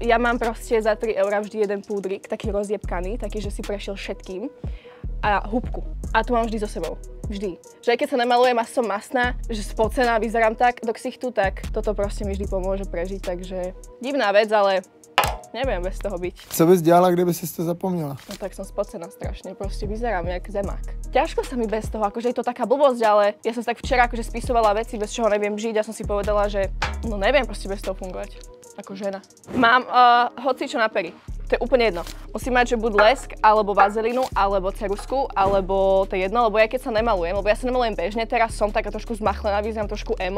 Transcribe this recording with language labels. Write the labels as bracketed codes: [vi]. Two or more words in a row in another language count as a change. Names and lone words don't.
[sk] Ja mám proste za 3 € vždy jeden púdrik, taký rozjebkaný, taký, že si prešiel všetkým. A húbku. A tu mám vždy so sebou. Vždy. Že aj keď sa nemalujem a som mastná, že spocená, vyzerám tak do ksichtu, tak toto proste mi vždy pomôže prežiť. Takže divná vec, ale neviem bez toho byť. [cs] Co bys dělala, kdyby si to zapomněla? [sk] No tak som spocená strašne, proste vyzerám jak zemák. Ťažko sa mi bez toho, akože je to taká blbosť, ale ja som si tak včera akože spisovala veci, bez čoho neviem žiť a som si povedala, že no neviem proste bez toho fungovať. Ako žena. Mám hocičo na pery. To je úplne jedno. Musím mať, že buď lesk, alebo vazelinu, alebo ceruzku, alebo to je jedno, lebo ja keď sa nemalujem, lebo ja sa nemalujem bežne, teraz som taká trošku zmachlená, vyzerám trošku emo.